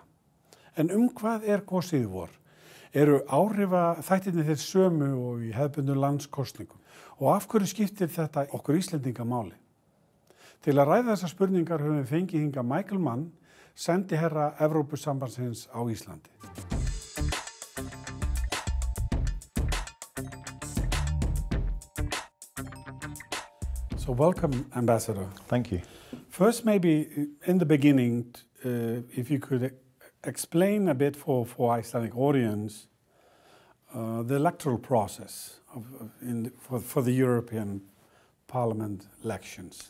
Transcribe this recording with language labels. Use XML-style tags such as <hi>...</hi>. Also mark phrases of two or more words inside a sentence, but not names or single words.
<is>En hvað kosið í vor? Eru áhrifaþættirnir þeir sömu og í hefðbundnum landskosningum? Og af hverju skiptir þetta okkur Íslendinga máli? Til að ræða þessar spurningar höfum við fengið hingað Michael Mann, sendiherra Evrópusambandsins á Íslandi.</is> <en>So welcome, Ambassador. Thank you. First, maybe in the beginning, if you could explain a bit for Icelandic audience the electoral process for the European Parliament elections.</en>